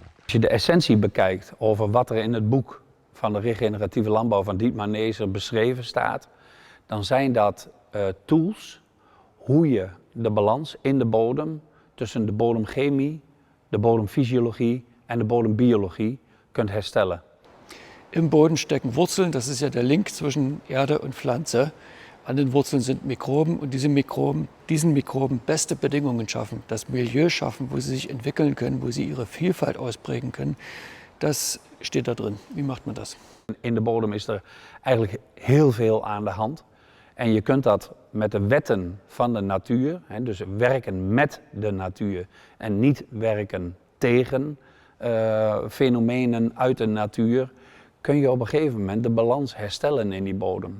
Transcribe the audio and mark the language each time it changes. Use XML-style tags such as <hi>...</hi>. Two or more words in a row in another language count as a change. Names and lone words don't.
<nl>Als je de essentie bekijkt over wat er in het boek van de regeneratieve landbouw van Dietmar Nezer beschreven staat, dan zijn dat tools hoe je de balans in de bodem tussen de bodemchemie, de bodemfysiologie en de bodembiologie kunt herstellen.</nl> <de>Im Boden stecken Wurzeln, das ist ja der Link zwischen Erde und Pflanze. An den Wurzeln sind Mikroben und diesen Mikroben beste Bedingungen schaffen, das Milieu schaffen, wo sie sich entwickeln können, wo sie ihre Vielfalt ausprägen können. Das steht da drin. Wie macht man das?</de> <nl>In de bodem is er eigenlijk heel veel aan de hand. En je kunt dat met de wetten van de natuur, dus werken met de natuur en niet werken tegen fenomenen uit de natuur, kun je op een gegeven moment de balans herstellen in die bodem.</nl>